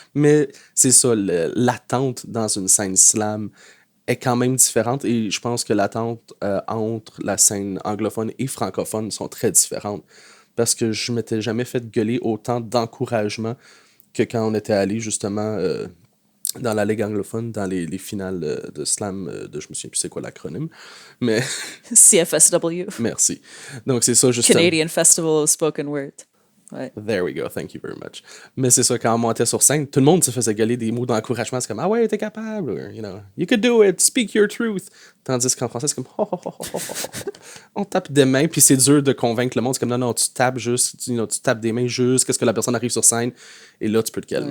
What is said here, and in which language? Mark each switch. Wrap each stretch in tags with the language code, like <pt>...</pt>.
<fr>Mais c'est ça, l'attente dans une scène slam est quand même différente et je pense que l'attente entre la scène anglophone et francophone sont très différentes parce que je m'étais jamais fait gueuler autant d'encouragement que quand on était allé justement dans la Ligue anglophone, dans les finales de slam, je me souviens plus c'est quoi l'acronyme, mais</fr> <en>CFSW,</en> <fr>merci. Donc c'est ça justement.</fr> <en>Canadian Festival of Spoken Word.</en> <fr>Ouais.</fr> <en>There we go, thank you very much.</en> <fr>Mais c'est ça, quand on montait sur scène, tout le monde se faisait gueuler des mots d'encouragement. C'est comme «Ah ouais, t'es capable»,</fr> <en>or, you know, «You could do it, speak your truth».</en> <fr>Tandis qu'en français, c'est comme «Oh, oh, oh, oh, oh, oh. On tape des mains, puis c'est dur de convaincre le monde. C'est comme «Non, non, tu tapes juste, tu tapes des mains juste, qu'est-ce que la personne arrive sur scène, et là, tu peux te calmer».</fr>